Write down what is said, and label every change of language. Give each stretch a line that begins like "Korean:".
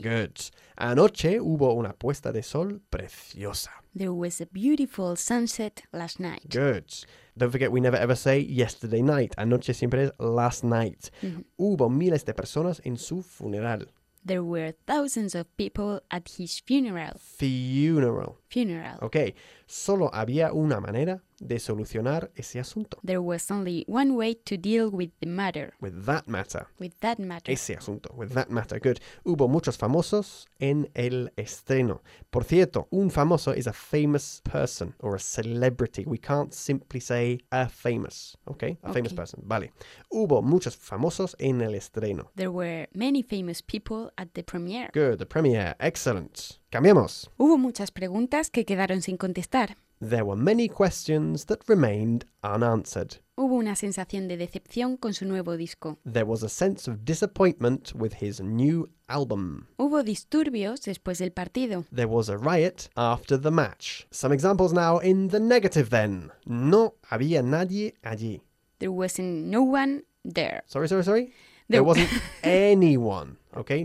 Spanish: Good. Anoche hubo una puesta de sol preciosa.
English: There was a beautiful sunset last night. Good. Don't forget, we never ever say yesterday night.
Spanish: Anoche siempre es
English: last night. Mm-hmm.
Spanish: Hubo miles de personas en su funeral.
English: There were thousands of people at his funeral. Funeral. Funeral. Okay.
Spanish: Solo había una manera de solucionar ese asunto.
English: There was only one way to deal with the matter. With that matter. With that matter.
Spanish: Ese asunto.
English: With that matter. Good.
Spanish: Hubo muchos famosos en el estreno. Por cierto, un famoso
English: is a famous person or a celebrity. We can't simply say a famous. Okay? A famous person. Vale.
Spanish: Hubo muchos famosos en el estreno.
English: There were many famous people at the premiere. Good. The premiere. Excellent.
Spanish: Cambiemos. Hubo muchas preguntas que quedaron sin contestar.
English: There were many questions that remained unanswered.
Spanish: Hubo una sensación de decepción con su nuevo disco.
English: There was a sense of disappointment with his new album.
Spanish: Hubo disturbios después del partido.
English: There was a riot after the match. Some examples now in the negative then.
Spanish: No había nadie allí.
English: There wasn't no one there. Sorry. There wasn't anyone, okay?